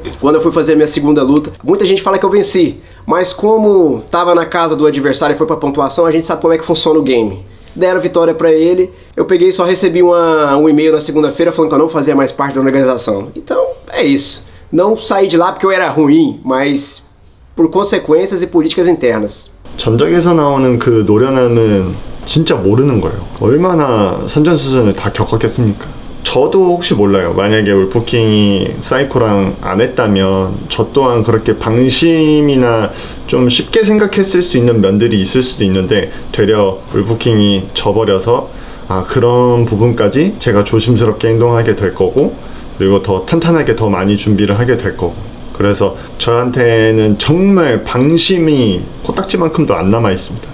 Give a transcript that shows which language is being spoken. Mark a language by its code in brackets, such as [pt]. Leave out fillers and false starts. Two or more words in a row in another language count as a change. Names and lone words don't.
[pt] Quando eu fui fazer a minha segunda luta, muita gente fala que eu venci. Mas como tava na casa do adversário e foi pra pontuação, a gente sabe como é que funciona o game. Deram vitória pra ele. Eu peguei e só recebi um e-mail na segunda-feira falando que eu não fazia mais parte da organização. Então, é isso. Não saí de lá porque eu era ruim, mas por consequências e políticas internas. [ko] 전적에서 나오는 그 노련함은 진짜 모르는 거예요. 얼마나 산전수전을 다 겪었겠습니까? 저도 혹시 몰라요. 만약에 울프킹이 사이코랑 안 했다면 저 또한 그렇게 방심이나 좀 쉽게 생각했을 수 있는 면들이 있을 수도 있는데 되려 울프킹이 져버려서 그런 부분까지 제가 조심스럽게 행동하게 될 거고 그리고 더 탄탄하게 더 많이 준비를 하게 될 거고 그래서 저한테는 정말 방심이 코딱지만큼도 안 남아 있습니다.